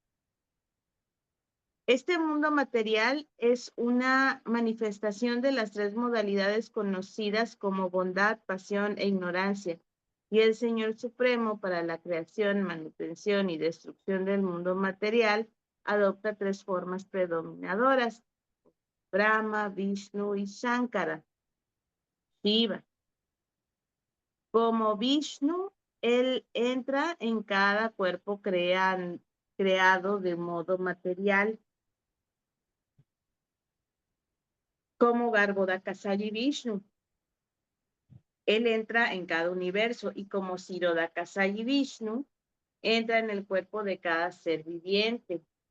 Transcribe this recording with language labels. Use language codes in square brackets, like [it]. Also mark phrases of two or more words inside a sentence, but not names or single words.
[es] Este mundo material es una manifestación de las 3 modalidades conocidas como bondad, pasión e ignorancia. Y el Señor Supremo, para la creación, manutención y destrucción del mundo material, adopta 3 formas predominadoras: Brahma, Vishnu y Shankara. Shiva. Como Vishnu, él entra en cada cuerpo creado de modo material. Como Garbhodakasayi Vishnu, él entra en cada universo, y como Ksirodakasayi Vishnu, entra en el cuerpo de cada ser viviente.